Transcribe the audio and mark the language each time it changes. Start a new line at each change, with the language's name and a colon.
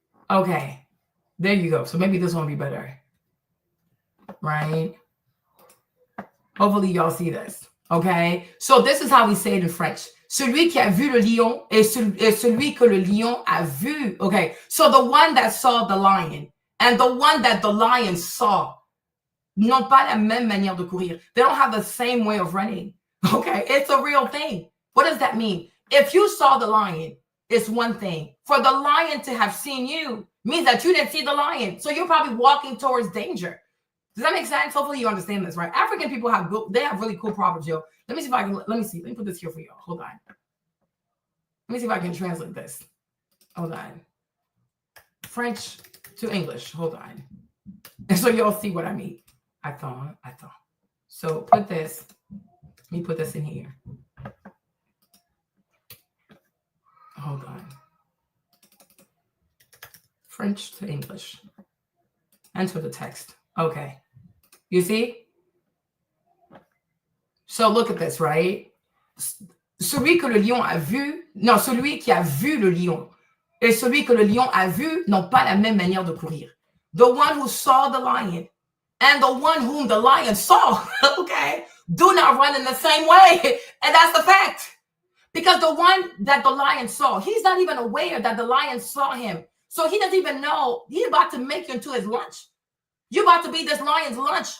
English: Okay, there you go. So maybe this one will be better, right? Hopefully y'all see this. Okay, so this is how we say it in French.
French: Celui qui a vu le lion et celui que le lion a vu.
English: Okay, so the one that saw the lion and the one that the lion saw.
French: n'ont pas la même manière de courir.
English: They don't have the same way of running. Okay, it's a real thing. What does that mean? If you saw the lion, it's one thing. For the lion to have seen you means that you didn't see the lion. So you're probably walking towards danger. Does that make sense? Hopefully you understand this, right? African people have really cool proverbs, yo. Let me see if I can, let me put this here for y'all. Hold on. Let me see if I can translate this. Hold on. French to English. Hold on. And so y'all see what I mean. I thought. So put this. Let me put this in here. Hold on. French to English. Enter the text. Okay. You see? So look at this, right?
French: Celui que le lion a vu, non, celui qui a vu le lion et celui que le lion a vu n'ont pas la même manière de courir.
English: The one who saw the lion and the one whom the lion saw, okay, do not run in the same way. And that's the fact. Because the one that the lion saw, he's not even aware that the lion saw him. So he doesn't even know. He's about to make you into his lunch. You're about to be this lion's lunch.